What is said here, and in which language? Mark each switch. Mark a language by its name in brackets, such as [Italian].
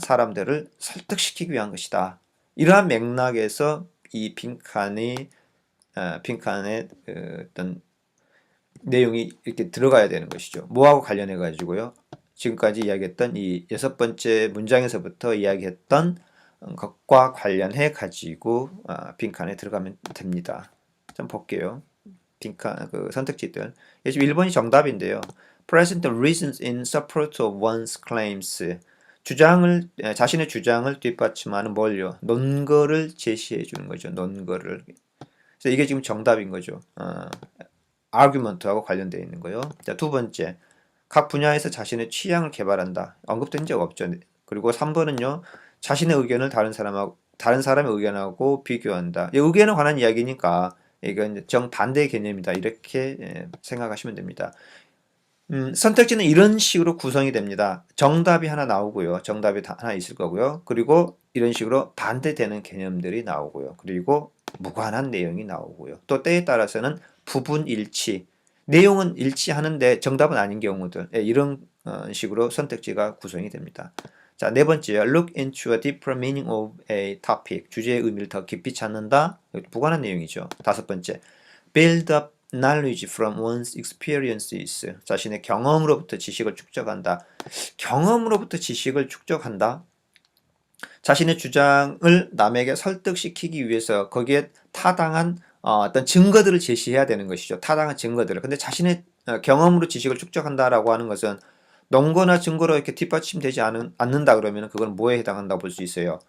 [Korean] 사람들을 설득시키기 위한 것이다. 이러한 맥락에서 이 빈칸에 어떤 내용이 이렇게 들어가야 되는 것이죠. 뭐하고 관련해 가지고요. 지금까지 이야기했던 이 6번째 문장에서부터 이야기했던 것과 관련해 가지고 빈칸에 들어가면 됩니다. 좀 볼게요. 빈칸 선택지들. 지금 1번이 정답인데요. [English] Present the reasons in support of one's claims. [Korean] 자신의 주장을 뒷받침하는 뭘요? 논거를 제시해 주는 거죠. 논거를. 그래서 이게 지금 정답인 거죠. argument하고 관련되어 있는 거요. 자, 2번째. 각 분야에서 자신의 취향을 개발한다. 언급된 적 없죠. 그리고 3번은요. 자신의 의견을 다른 사람의 의견하고 비교한다. 이 의견에 관한 이야기니까 이건 정반대 개념이다. 이렇게 생각하시면 됩니다. 선택지는 이런 식으로 구성이 됩니다. 정답이 하나 나오고요. 정답이 하나 있을 거고요. 그리고 이런 식으로 반대되는 개념들이 나오고요. 그리고 무관한 내용이 나오고요. 또 때에 따라서는 부분 일치, 내용은 일치하는데 정답은 아닌 경우들, 이런 식으로 선택지가 구성이 됩니다. 자, 4번째요. [English] Look into a deeper meaning of a topic. [Korean] 주제의 의미를 더 깊이 찾는다. 무관한 내용이죠. 5번째. [English] Build up knowledge from one's experiences. [Korean] 자신의 경험으로부터 지식을 축적한다. 경험으로부터 지식을 축적한다. 자신의 주장을 남에게 설득시키기 위해서 거기에 타당한 어떤 증거들을 제시해야 되는 것이죠. 타당한 증거들을. 근데 자신의 경험으로 지식을 축적한다라고 하는 것은 논거나 증거로 이렇게 뒷받침되지 않는다 그러면 그건 뭐에 해당한다고 볼 수 있어요?